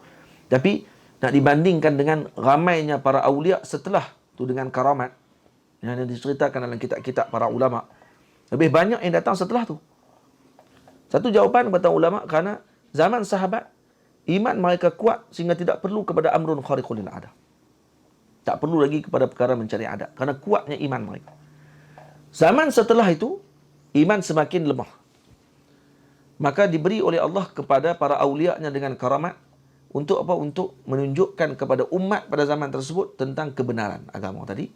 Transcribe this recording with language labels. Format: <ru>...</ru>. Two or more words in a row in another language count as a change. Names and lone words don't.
<ms>Tapi nak dibandingkan dengan ramainya para awliya setelah tu dengan karamat yang diceritakan dalam kitab-kitab para ulama, lebih banyak yang datang setelah tu. Satu jawapan kata ulama, kerana zaman sahabat iman mereka kuat sehingga tidak perlu kepada</ms> <ar>أمر خارق للعادة.</ar> <ms>Tak perlu lagi kepada perkara mencari adat, kerana kuatnya iman mereka. Zaman setelah itu iman semakin lemah. Maka diberi oleh Allah kepada para awliya-Nya dengan karamat untuk apa? Untuk menunjukkan kepada umat pada zaman tersebut tentang kebenaran agama tadi.</ms>